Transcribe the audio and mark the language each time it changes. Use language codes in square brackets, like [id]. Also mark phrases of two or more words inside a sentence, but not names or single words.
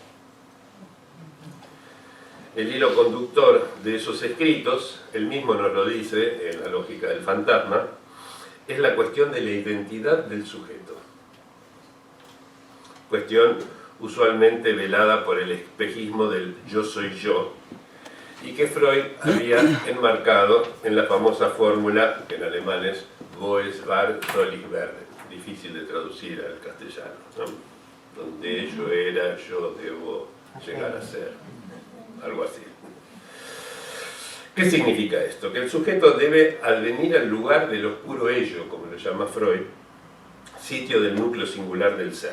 [es] El hilo conductor de esos escritos, él mismo nos lo dice en la lógica del fantasma, es la cuestión de la identidad del sujeto. Cuestión usualmente velada por el espejismo del yo soy yo, y que Freud había enmarcado en la famosa fórmula, que en alemán es [de] Wo es wahr, soll ich werden, [es] difícil de traducir al castellano, ¿no? Donde yo era, yo debo llegar a ser. Algo así. ¿Qué significa esto? Que el sujeto debe advenir al lugar del oscuro ello, como lo llama Freud, sitio del núcleo singular del ser.